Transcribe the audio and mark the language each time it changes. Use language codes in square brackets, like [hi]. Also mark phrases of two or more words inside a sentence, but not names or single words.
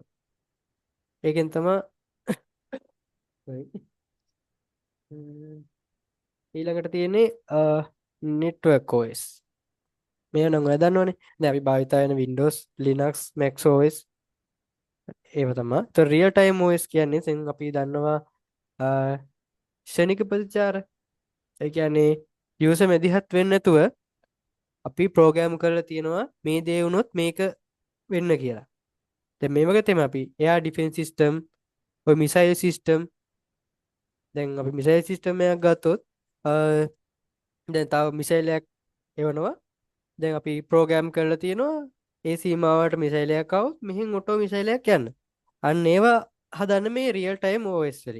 [si] ඒකෙන් තමයි ඊළඟට තියෙන්නේ [en] network OS. [si] මේ නම් ඔය දන්නවනේ. දැන් අපි භාවිත වෙන Windows, Linux, Mac OS ඒව තමයි. તો [en] real time OS [si] කියන්නේ දැන් අපි දන්නවා ක්ෂණික ප්‍රතිචාර. ඒ කියන්නේ user මැදිහත් වෙන්නේ නැතුව අපි ප්‍රෝග්‍රෑම් කරලා තියෙනවා මේ දේ වුණොත් මේක වෙන්න කියලා. දැන් මේ වගේ තමයි අපි [en] air defense system, [si] ඔය [en] missile system. [si] දැන් අපි [en] missile system [si] එකක් ගත්තොත් දැන් තව missile එකක් එවනවා. දැන් අපි ප්‍රෝග්‍රෑම් කරලා තියෙනවා ඒ සීමාවට මිසයිල් එකක් આવොත් මෙහෙන් [en] auto missile [si] එකක් යන්න. අන්න ඒවා හදන්න මේ [en] real time OS [si] වලින්.